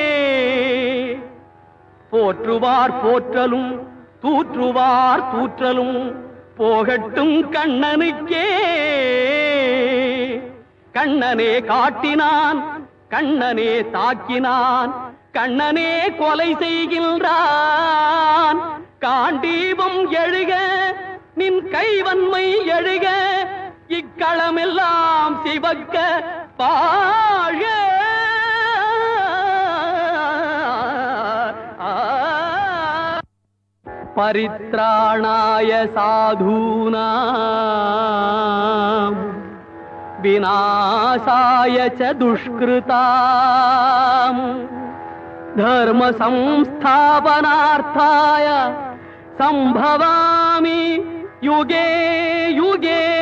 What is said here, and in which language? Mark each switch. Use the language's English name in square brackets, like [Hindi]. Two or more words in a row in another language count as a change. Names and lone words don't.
[Tamil] போற்றுவார் போற்றலும் தூற்றுவார் தூற்றலும் போகட்டும் கண்ணனுக்கே கண்ணனே காட்டினான் கண்ணனே தாக்கினான் கண்ணனே கொலை செய்கின்றான் காண்டீபம் எழுக நின் கைவன்மை எழுக இக்களமெல்லாம் சிவக்க பாழ [Sanskrit] परित्राणाय साधूनाम् विनाशाय च दुष्कृताम् धर्म संस्थापनार्थाय संभवामि युगे युगे